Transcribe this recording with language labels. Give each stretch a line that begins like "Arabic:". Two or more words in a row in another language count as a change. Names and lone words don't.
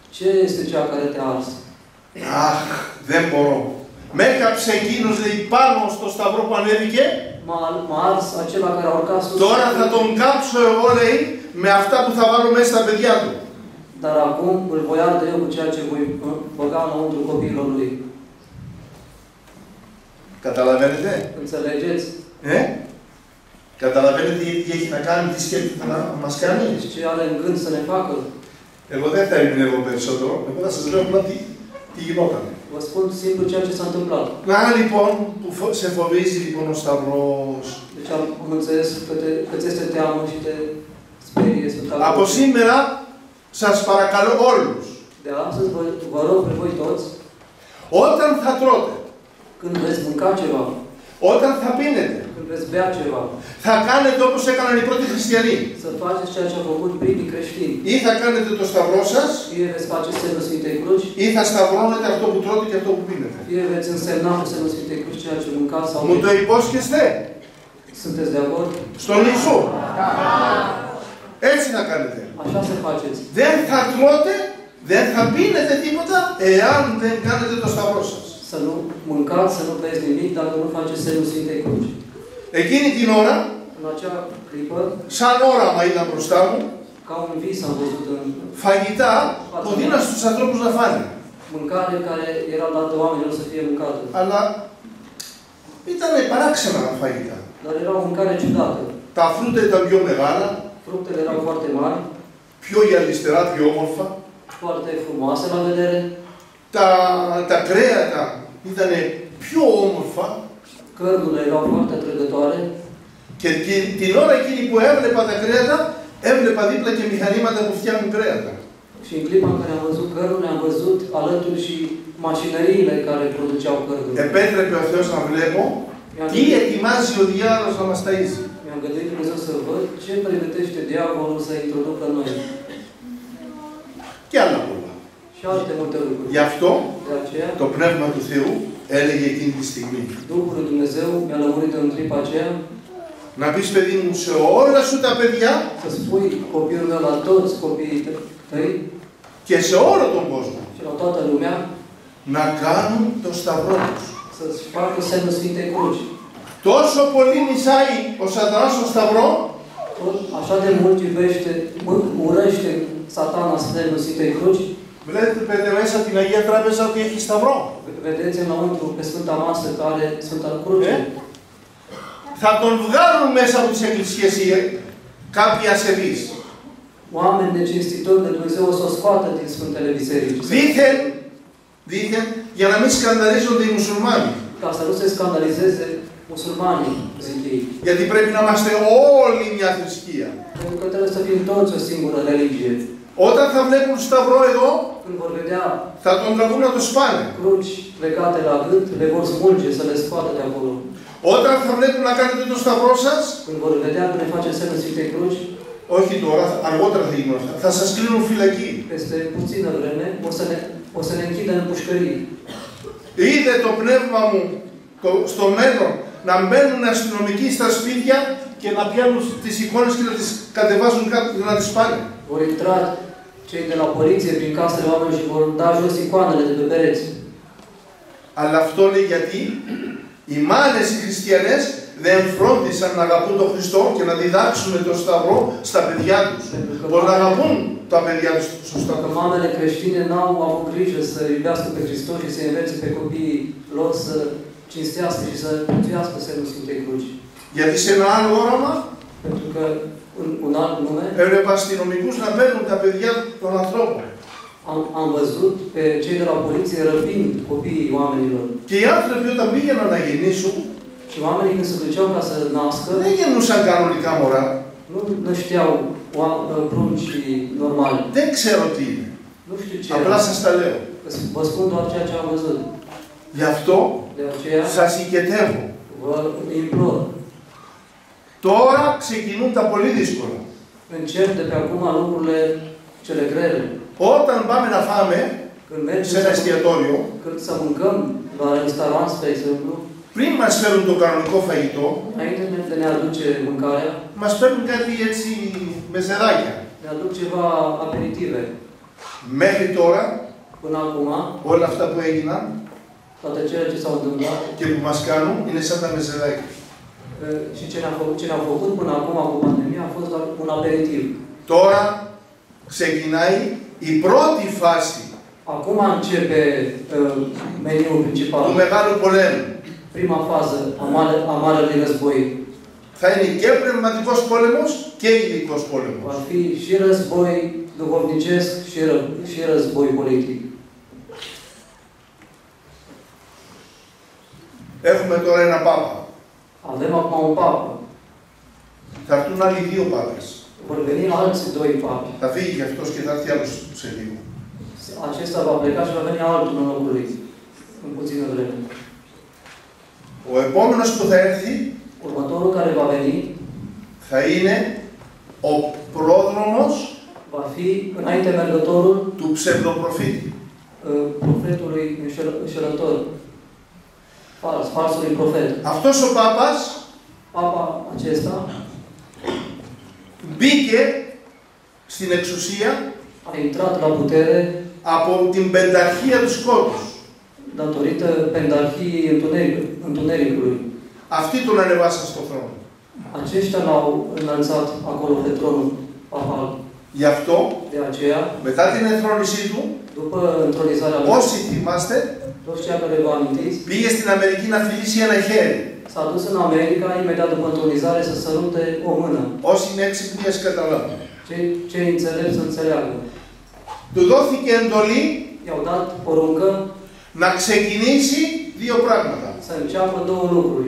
Romanian: ce este cea care te-a ars?
Greek: Αχ, δεν μπορώ. Με έκαψε εκείνος, λέει, πάνω στο σταυρό που ανέβηκε.
Romanian: M-a ars acela care a urcat sus.
Greek: Τώρα θα τον κάψω εγώ, λέει, με αυτά που θα βάλω μέσα στα παιδιά του.
Romanian: Dar acum îl voi arde eu cu ceea ce voi băga înăuntru copiilor lui.
Greek: Καταλαβαίνετε?
Romanian: Înțelegeți?
Greek: Καταλαβαίνετε τι έχει να κάνει, τι σκέφτεται να μας κάνει.
Romanian: Ce are în gând să ne facă?
Greek: Εγώ δεν θα ερμηνεύω περισσότερο, εγώ θα σας λέω απλά τι γινόταν.
Romanian: Vă spun simplu ceea ce s-a întâmplat.
Greek: Να λοιπόν που σε φοβίζει λοιπόν ο Σταυρός.
Romanian: Deci am înțeles că ți este teamă și te sperie Sfânta Cruce.
Greek: Από σήμερα σας παρακαλώ όλους.
Romanian: De astăzi vă rog pe voi toți,
Greek: όταν θα τρώτε,
Romanian: când veți mânca ceva,
Greek: όταν θα πίνετε,
Romanian: când veți bea ceva,
Greek: θα κάνετε όπως έκαναν οι πρώτοι χριστιανοί.
Romanian: să faceți ceea ce au făcut primii creștini.
Greek: Ή θα κάνετε το σταυρό σας,
Romanian: Fie veți face semnul Sfintei Cruci,
Greek: ή θα σταυρώνετε αυτό που τρώτε και αυτό που πίνετε.
Romanian: fie veți însemna cu semnul Sfintei Cruci ceea ce mâncați sau
Greek: Μου
Romanian: beți.
Greek: το υπόσχεστε?
Romanian: Sunteți de acord?
Greek: Στον Ιησού. Έτσι να κάνετε.
Romanian: Așa să faceți.
Greek: Δεν θα τρώτε, δεν θα πίνετε τίποτα, εάν δεν κάνετε το σταυρό σας.
Romanian: Să nu mâncați, să nu beți nimic dacă nu faceți semnul Sfintei Cruci.
Greek: Εκείνη την ώρα,
Romanian: În acea clipă,
Greek: σαν όραμα ήταν μπροστά μου,
Romanian: ca un vis am văzut în
Greek: φαγητά που δίναν στους ανθρώπους να φάνε.
Romanian: mâncare care era dată oamenilor să fie mâncată.
Greek: Αλλά ήταν παράξενα φαγητά.
Romanian: Dar era o mâncare ciudată.
Greek: Τα φρούτα ήταν πιο μεγάλα,
Romanian: Fructele erau foarte mari,
Greek: πιο γυαλιστερά, πιο όμορφα.
Romanian: foarte frumoase la vedere.
Greek: Τα κρέατα ήταν πιο όμορφα.
Romanian: Cărnurile erau foarte atrăgătoare.
Greek: Και την ώρα εκείνη που έβλεπα τα κρέατα, έβλεπα δίπλα και μηχανήματα που φτιάχνουν κρέατα.
Romanian: Și în clipa în care am văzut cărnurile, am văzut alături și mașinăriile care produceau cărnuri.
Greek: Επέτρεπε ο Θεός να βλέπω τι ετοιμάζει ο διάολος να μας ταΐζει.
Romanian: Mi-am gândit Dumnezeu să văd ce pregătește diavolul să introducă în noi.
Greek: Και άλλα πολλά.
Romanian: Și alte multe lucruri.
Greek: Γι' αυτό
Romanian: De aceea,
Greek: το Πνεύμα του Θεού έλεγε εκείνη τη στιγμή.
Romanian: Duhul lui Dumnezeu mi-a lămurit în clipa aceea
Greek: Να πεις, παιδί μου, σε όλα σου τα παιδιά
Romanian: să spui copilul meu la toți copiii tăi
Greek: και σε όλο τον κόσμο
Romanian: și la toată lumea
Greek: να κάνουν το σταυρό τους.
Romanian: să-ți facă semnul Sfintei Cruci.
Greek: Τόσο πολύ μισάει ο Σατανάς τον σταυρό,
Romanian: Așa de mult urăște Satana semnul Sfintei Cruci.
Greek: βλέπετε μέσα την Αγία Τράπεζα ότι έχει σταυρό.
Romanian: Vedeți înăuntru pe Sfânta Masă care Sfânta Cruce.
Greek: Θα τον βγάλουν μέσα από τις εκκλησίες κάποιοι ασεβείς.
Romanian: Oameni necinstitori de Dumnezeu o să o scoată din Sfântele Biserici.
Greek: Δήθεν για να μην σκανδαλίζονται οι μουσουλμάνοι.
Romanian: Ca să nu se scandalizeze musulmanii, zic ei.
Greek: Γιατί πρέπει να είμαστε όλοι μια θρησκεία.
Romanian: Pentru că trebuie să fim toți o singură religie.
Greek: Όταν θα βλέπουν σταυρό εδώ,
Romanian: Când vor vedea
Greek: θα τον τραβούν να το σπάνε.
Romanian: cruci legate la gât, le vor smulge să le scoată de acolo.
Greek: Όταν θα βλέπουν να κάνετε το σταυρό σας,
Romanian: Când vor vedea că ne facem semnul Sfintei Cruci,
Greek: όχι τώρα, αργότερα θα γίνουν αυτά, θα σας κλείνουν φυλακή.
Romanian: peste puțină vreme o să ne închidă în pușcării.
Greek: Είδε το πνεύμα μου στο μέλλον να μπαίνουν αστυνομικοί στα σπίτια και να πιάνουν τις εικόνες και να τις κατεβάζουν κάτω και να τις πάνε.
Romanian: Vor intra cei de la poliție prin casele oamenilor și vor da jos icoanele de pe pereți.
Greek: Αλλά αυτό λέει γιατί οι μάνες οι χριστιανές δεν φρόντισαν να αγαπούν τον Χριστό και να διδάξουν τον Σταυρό στα παιδιά τους. Μπορεί να αγαπούν τα παιδιά τους σωστά.
Romanian: Că mamele creștine n-au avut grijă să iubească pe Hristos și să învețe pe copiii lor să cinstească și să prețuiască semnul Sfintei Cruci.
Greek: Γιατί σε ένα άλλο όραμα
Romanian: Pentru că un alt nume
Greek: έβλεπα αστυνομικούς να παίρνουν τα παιδιά των ανθρώπων.
Romanian: am văzut pe cei de la poliție răpind copiii oamenilor.
Greek: Και οι άνθρωποι όταν πήγαιναν να γεννήσουν,
Romanian: Și oamenii când se duceau ca să nască,
Greek: δεν γεννούσαν κανονικά μωρά.
Romanian: nu știau prunci normale.
Greek: Δεν ξέρω τι είναι.
Romanian: Nu știu ce
Greek: Απλά
Romanian: era.
Greek: σας τα λέω.
Romanian: Vă spun doar ceea ce am văzut.
Greek: Γι' αυτό
Romanian: De aceea
Greek: σας οικετεύω.
Romanian: vă implor.
Greek: Τώρα ξεκινούν τα πολύ δύσκολα.
Romanian: Încep de pe acum lucrurile cele grele.
Greek: Όταν πάμε να φάμε
Romanian: Când mergem
Greek: σε ένα εστιατόριο,
Romanian: când să mâncăm la restaurant, spre exemplu,
Greek: πριν μας φέρουν το κανονικό φαγητό,
Romanian: înainte de ne aduce mâncarea,
Greek: μας φέρνουν κάτι έτσι μεζεδάκια.
Romanian: ne aduc ceva aperitive.
Greek: Μέχρι τώρα,
Romanian: Până acum,
Greek: όλα αυτά που έγιναν,
Romanian: toate cele ce s-au întâmplat
Greek: και που μας κάνουν είναι σαν τα μεζεδάκια.
Romanian: și ce ne-au făcut până acum cu pandemia a fost doar un aperitiv.
Greek: Τώρα ξεκινάει η πρώτη φάση
Romanian: Acum începe meniul principal.
Greek: του Μεγάλου Πολέμου.
Romanian: Prima fază a Marelui Război.
Greek: Θα είναι και πνευματικός πόλεμος και υλικός πόλεμος.
Romanian: Va fi și război duhovnicesc și război politic.
Greek: Έχουμε τώρα ένα Πάπα.
Romanian: Avem acum un papă.
Greek: Θα έρθουν άλλοι δύο Πάπες.
Romanian: Vor veni alți doi papi.
Greek: Θα φύγει και αυτός και θα έρθει άλλος σε λίγο.
Romanian: Acesta va pleca și va veni altul în locul lui, în puțină vreme.
Greek: Ο επόμενος που θα έρθει
Romanian: Următorul care va veni
Greek: θα είναι ο πρόδρομος
Romanian: va fi înainte mergătorul
Greek: του ψευδοπροφήτη.
Romanian: profetului înșelător. Falsului profet.
Greek: Αυτός ο Πάπας
Romanian: Papa acesta
Greek: μπήκε στην εξουσία
Romanian: a intrat la putere
Greek: από την πενταρχία του σκότους.
Romanian: datorită pendarhiei întunericului.
Greek: Αυτοί τον ανεβάσαν στο θρόνο.
Romanian: Aceștia l-au înălțat acolo pe tronul papal.
Greek: Γι' αυτό,
Romanian: De aceea,
Greek: μετά την ενθρόνησή του,
Romanian: după întronizarea lui,
Greek: όσοι θυμάστε,
Romanian: toți cei care vă amintiți,
Greek: πήγε στην Αμερική να φιλήσει ένα χέρι.
Romanian: s-a dus în America imediat după întronizare să sărute o mână.
Greek: Όσοι είναι έξυπνοι ας καταλάβουν.
Romanian: Cei înțelepți să înțeleagă.
Greek: Του δόθηκε εντολή
Romanian: I-au dat poruncă
Greek: να ξεκινήσει δύο πράγματα.
Romanian: să înceapă două lucruri.